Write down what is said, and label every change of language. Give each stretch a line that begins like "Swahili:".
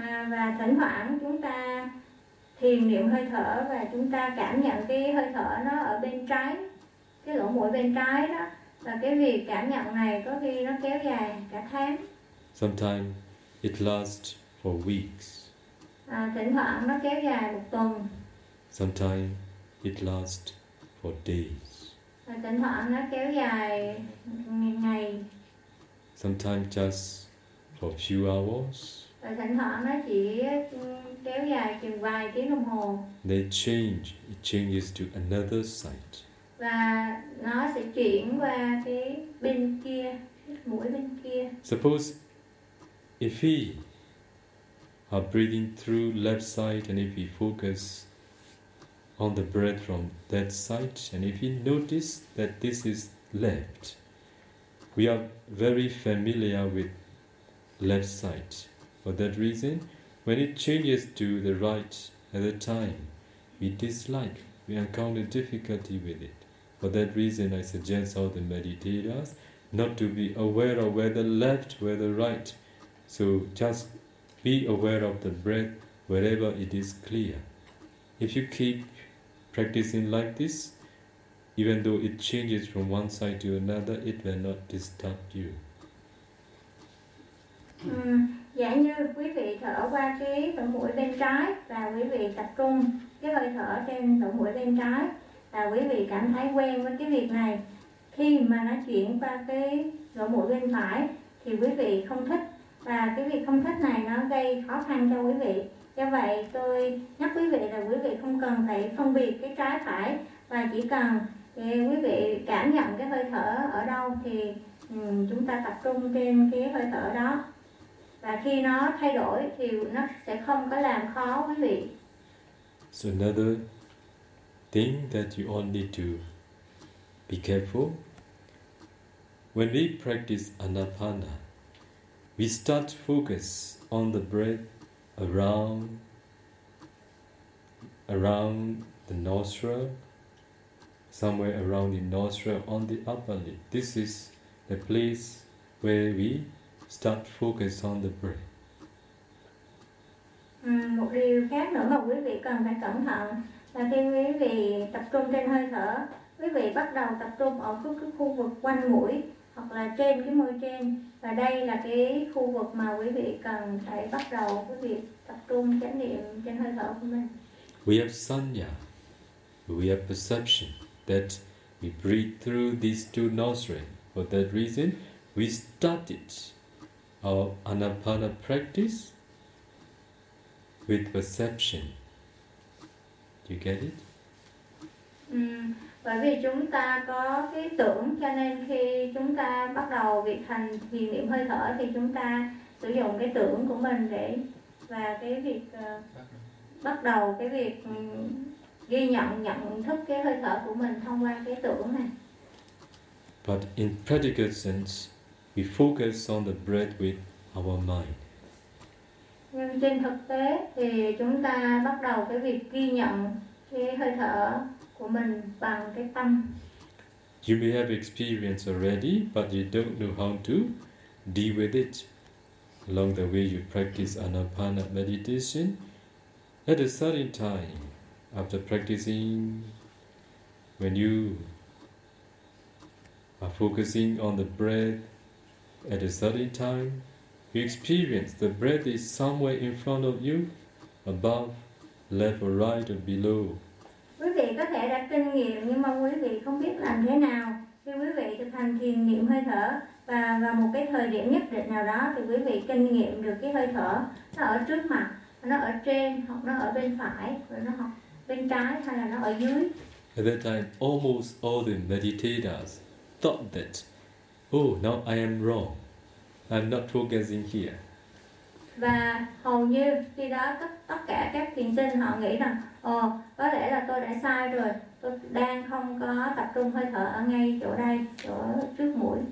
Vietnamese: Và thỉnh thoảng chúng ta thiền niệm hơi thở và chúng ta cảm nhận cái hơi thở nó ở bên trái, cái lỗ mũi bên trái đó, và cái việc cảm nhận này có khi nó kéo dài cả tháng.
English: Sometime it lasts for weeks.
Vietnamese: Thỉnh thoảng nó kéo dài một tuần.
English: Sometime it lasts for days.
Vietnamese: Thỉnh thoảng nó kéo dài ngày.
English: Sometimes just for a few hours.
Vietnamese: Thỉnh thoảng nó chỉ kéo dài chừng vài tiếng đồng hồ.
English: They change. It changes to another side.
Vietnamese: Và nó sẽ chuyển qua cái bên kia, mũi bên kia.
English: Suppose if we are breathing through left side and if we focus on the breath from that side, and if you notice that this is left, we are very familiar with left side. For that reason, when it changes to the right at the time, we dislike, we encounter difficulty with it. For that reason, I suggest all the meditators not to be aware of whether left, whether right. So just be aware of the breath wherever it is clear. If you keep practicing like this, even though it changes from one side to another, it will not disturb you.
Vietnamese: Giả như quý vị thở qua cái lỗ mũi bên trái và quý vị tập trung cái hơi thở trên lỗ mũi bên trái và quý vị cảm thấy quen với cái việc này, khi mà nó chuyển qua cái lỗ mũi bên phải thì quý vị không thích, và cái việc không thích này nó gây khó khăn cho quý vị. Do vậy tôi nhắc quý vị là quý vị không cần phải phân biệt cái trái phải, và chỉ cần quý vị cảm nhận cái hơi thở ở đâu thì chúng ta tập trung trên cái hơi thở đó. Và khi nó thay đổi thì nó sẽ không có làm khó quý vị.
English: So another thing that you all need to be careful. When we practice anapana, we start to focus on the breath around the nostril, somewhere around the nostril on the upper lip. This is the place where we start to focus on the breath.
Vietnamese: Một điều khác nữa mà quý vị cần phải cẩn thận là khi quý vị tập trung trên hơi thở, quý vị bắt đầu tập trung ở cái khu vực quanh mũi hoặc là trên cái môi trên. Và đây là cái khu vực mà quý vị cần phải bắt đầu cái việc tập trung chánh niệm trên hơi thở của mình.
English: We have sanya, we have perception that we breathe through these two nostrils. For that reason, we started our anapana practice with perception. Do you get it?
Vietnamese: Bởi vì chúng ta có cái tưởng, cho nên khi chúng ta bắt đầu việc hành thiền niệm hơi thở thì chúng ta sử dụng cái tưởng của mình để và cái việc bắt đầu cái việc ghi nhận thức cái hơi thở của mình thông qua cái tưởng này.
English: But in practical sense, we focus on the breath with our mind.
Vietnamese: Nhưng trên thực tế thì chúng ta bắt đầu cái việc ghi nhận cái hơi thở của mình bằng cái tâm.
English: You may have experience already, but you don't know how to deal with it. Along the way you practice anapana meditation, at a certain time, after practicing, when you are focusing on the breath, at a certain time, you experience the breath is somewhere in front of you, above, left or right or below.
Vietnamese: Quý vị có thể đã kinh nghiệm nhưng mà quý vị không biết làm thế nào. Khi quý vị thực hành thiền niệm hơi thở và vào một cái thời điểm nhất định nào đó thì quý vị kinh nghiệm được cái hơi thở nó ở trước mặt, nó ở trên hoặc nó ở bên phải, nó ở bên trái hay là nó ở dưới.
English: At that time, almost all the meditators thought that, oh, now I am wrong. I'm not focusing here.
Vietnamese: Và hầu như khi đó tất cả các thiền sinh họ nghĩ rằng, có lẽ là tôi đã sai rồi. Tôi đang không có tập trung hơi thở ở ngay chỗ đây, chỗ trước mũi.